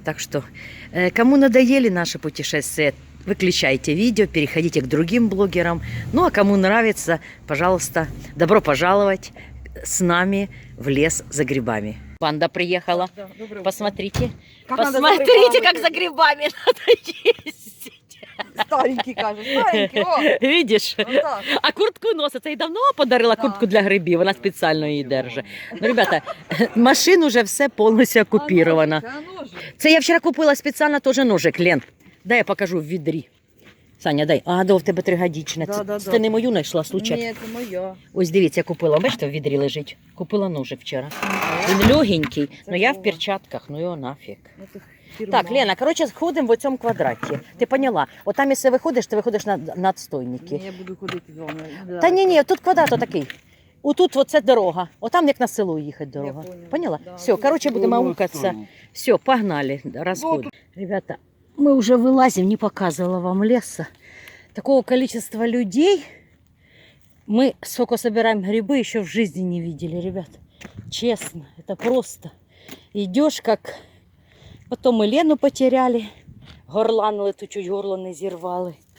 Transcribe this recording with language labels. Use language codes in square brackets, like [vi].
[ru] Так что, кому надоели наши путешествия, выключайте видео, переходите к другим блогерам. Ну, а кому нравится, пожалуйста, добро пожаловать с нами в лес за грибами. Банда приехала. Да, посмотрите. Посмотрите, как за грибами надо ездить. [uk] Старенький, каже, старенький, о! Видиш? Отак. А куртку носить. Це й давно подарила куртку для грибів, вона спеціально її держить. Ну, ребята, машина вже все повністю окупірована. Це я вчора купила спеціально теж ножик, Лен. Дай я покажу в відрі. Саня, дай. А, в тебе тригодічне. Це не мою знайшла, случайно? Ні, це моя. Ось дивіться, купила. Бачите, в відрі лежить. Купила ножик вчора. Він легенький, але я в перчатках, ну його нафіг. Так, Лена, коротше, ходимо в цьому квадраті. Ти поняла? От там, якщо виходиш, ти виходиш на отстойники. Ні, я буду ходити з вами. Та ні, тут квадрат отакий. Отут оце дорога. Отам як на село їхати дорога. Я поняла. Поняла? Да. Все, коротше, будемо аукатися. Все, погнали, розходимо. [ru] Ребята, мы уже вылазим, не показывала вам леса. Такого количества людей мы сколько собираем грибы, еще в жизни не видели, ребят. Честно, это просто. Идешь как... Потом мы Лену потеряли, горланили, [uk] то чуть горло не зірвали.